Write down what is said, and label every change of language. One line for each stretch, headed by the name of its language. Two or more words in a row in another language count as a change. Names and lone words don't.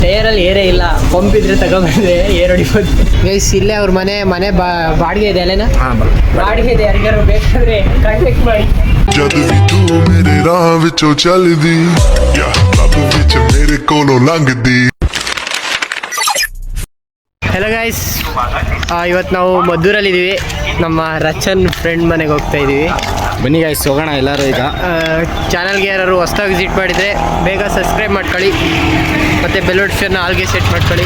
Kannada: ಟೈರಲ್ಲಿ ಏರೇ ಇಲ್ಲ, ಪಂಪ್ ಇದ್ರೆ ತಗೊಂಡ್ಬಂದ್ರೆ ಏರ್ ಹೊಡಿಬೋದು. ಗೈಸ್ ಇಲ್ಲೇ ಅವ್ರ ಮನೆ ಬಾಡಿಗೆ ಇದೆ ಅಲ್ಲೇನಾ? ಬಾಡಿಗೆ ಇದೆ, ಯಾರಿಗಾರು ಬೇಕಾದ್ರೆ ಕಾಂಟ್ಯಾಕ್ಟ್ ಮಾಡಿ.
Punjabi: ਜਦ ਵੀ ਤੂੰ ਮੇਰੇ ਰਾਹ ਵਿੱਚੋਂ ਚੱਲਦੀ ਰੱਬ ਵਿੱਚ ਮੇਰੇ ਕੋਲੋਂ ਲੰਘਦੀ.
Kannada: ಹೆಲೋ ಗೈಸ್, ಇವತ್ತು ನಾವು ಮದ್ದೂರಲ್ಲಿದ್ದೀವಿ. ನಮ್ಮ ರಚನ್ ಫ್ರೆಂಡ್ ಮನೆಗೆ ಹೋಗ್ತಾ ಇದ್ದೀವಿ. ಬನ್ನಿ ಗೈಸ್ ಹೋಗೋಣ ಎಲ್ಲರೂ. ಈಗ ಚಾನಲ್ಗೆ ಯಾರು ಹೊಸ್ದಾಗಿ ವಿಸಿಟ್ ಮಾಡಿದರೆ ಬೇಗ ಸಬ್ಸ್ಕ್ರೈಬ್ ಮಾಡ್ಕೊಳ್ಳಿ, ಮತ್ತು
English: bell notification
Kannada: ಆಲ್ಗೆ ಸೆಟ್ ಮಾಡ್ಕೊಳ್ಳಿ.